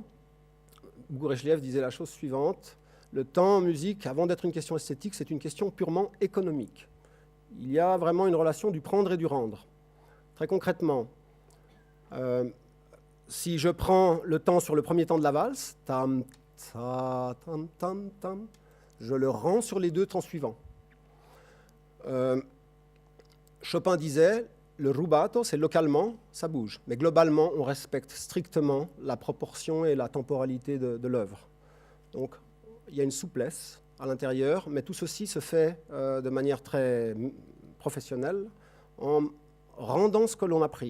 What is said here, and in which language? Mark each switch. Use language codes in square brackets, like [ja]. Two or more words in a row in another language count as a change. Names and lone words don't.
[fr] Bourechlev disait la chose suivante, le temps en musique, avant d'être une question esthétique, c'est une question purement économique. Il y a vraiment une relation du prendre et du rendre. Très concrètement, si je prends le temps sur le premier temps de la valse, tam, ta, tam, tam, tam, je le rends sur les 2 temps suivants. Chopin disait, le rubato, c'est localement, ça bouge. Mais globalement, on respecte strictement la proportion et la temporalité de l'œuvre. Donc, il y a une souplesse à l'intérieur, mais tout ceci se fait de manière très professionnelle en rendant ce que l'on a pris.